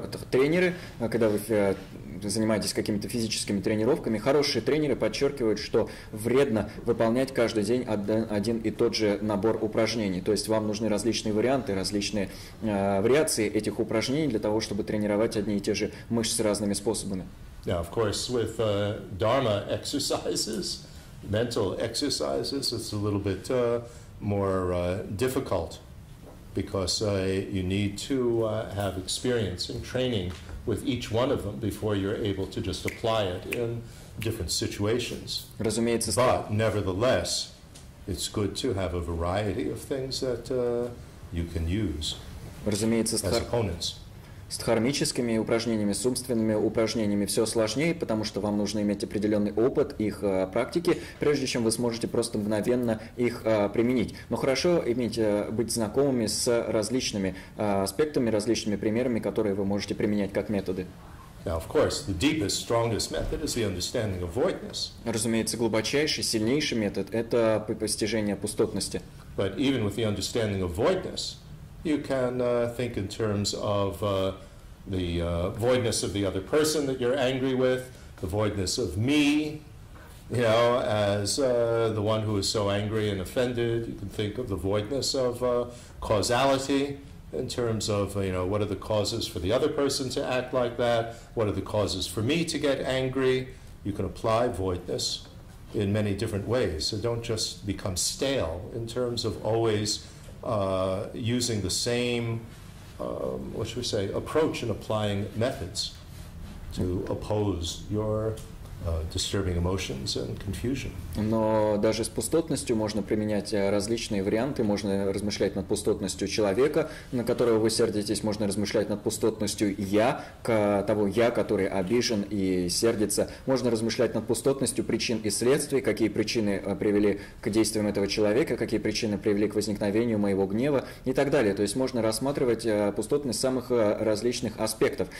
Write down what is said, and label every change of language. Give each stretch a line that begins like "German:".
Russian: Тренеры, когда вы занимаетесь какими-то физическими тренировками, хорошие тренеры подчеркивают, что вредно выполнять каждый день один и тот же набор упражнений. То есть вам нужны различные варианты, различные вариации этих упражнений для того, чтобы тренировать одни и те же мышцы разными способами.
English: Now, of course, with Dharma exercises, mental exercises, it's a little bit more difficult. Because you need to have experience and training with each one of them before you're able to just apply it in different situations. But nevertheless, it's good to have a variety of things that you can use as opponents.
Russian: С дхармическими упражнениями, с умственными упражнениями все сложнее, потому что вам нужно иметь определенный опыт их практики, прежде чем вы сможете просто мгновенно их применить. Но хорошо быть знакомыми с различными аспектами, различными примерами, которые вы можете применять как методы.
English: Now, of course, the deepest, strongest method is the understanding of voidness.
Russian: Разумеется, глубочайший, сильнейший метод – это постижение пустотности.
English: But even with the understanding of voidness, you can think in terms of the voidness of the other person that you're angry with, the voidness of me, you know, as the one who is so angry and offended. You can think of the voidness of causality in terms of, you know, what are the causes for the other person to act like that? What are the causes for me to get angry? You can apply voidness in many different ways. So don't just become stale in terms of always using the same, what should we say, approach in applying methods to oppose your disturbing emotions and confusion.
Russian: Но даже с пустотностью можно применять различные варианты. Можно размышлять над пустотностью человека, на которого вы сердитесь. Можно размышлять над пустотностью того я, который обижен и сердится. Можно размышлять над пустотностью причин и следствий, какие причины привели к действиям этого человека, какие причины привели к возникновению моего гнева и так далее. То есть можно рассматривать пустотность самых различных аспектов.